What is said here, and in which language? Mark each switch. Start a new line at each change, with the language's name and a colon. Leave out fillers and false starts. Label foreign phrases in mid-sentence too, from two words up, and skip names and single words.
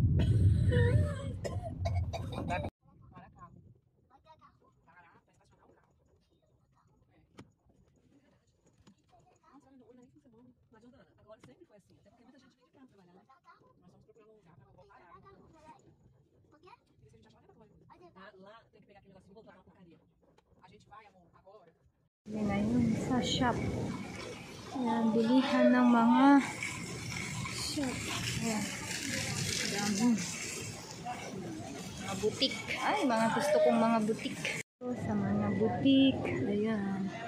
Portuguese: Mas, Jordana, agora sempre foi assim. Até porque muita gente vem de cá trabalhar, né? Nós estamos procurando um lugar pra voltar a água. Por quê? Porque se a gente achar lá tem que pegar aquele negocinho e voltar na porcaria. A gente vai, amor, agora.
Filipino: Yan na yun, sa shop. Ayan, bilihan ng mga shop. Ayan. Dami. Mga butik. Ay, mga gusto kong mga butik. So, sa mga butik. Ayan.